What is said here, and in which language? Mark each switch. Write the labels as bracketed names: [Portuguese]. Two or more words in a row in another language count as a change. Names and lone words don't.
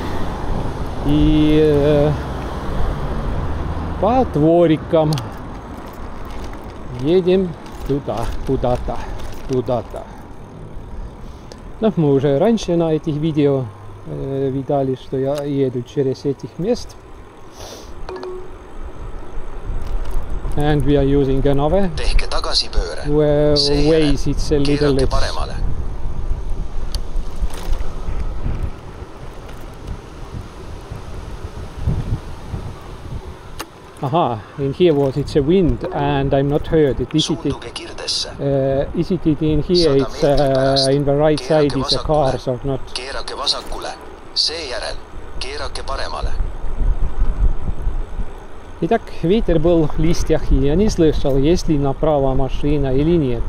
[Russian] И по дворикам едем туда, куда-то. Но мы уже раньше на этих видео видали, что я еду через этих мест. [English] And we are using another [Estonian] tehke tagasipööre. [English] ways, it's a little [Estonian] Keerake [English] less. [Estonian] paremale. [English] Aha, in here was it's a wind and I'm not heard it. [Estonian] Suunduge kirdesse. [English] Is it in here? It's in the right side is a cars or not? [Estonian] Keerake vasakule. Seejärel keerake paremale. [Russian] Итак, ветер был в листьях, и я не слышал, есть ли направо машина или нет.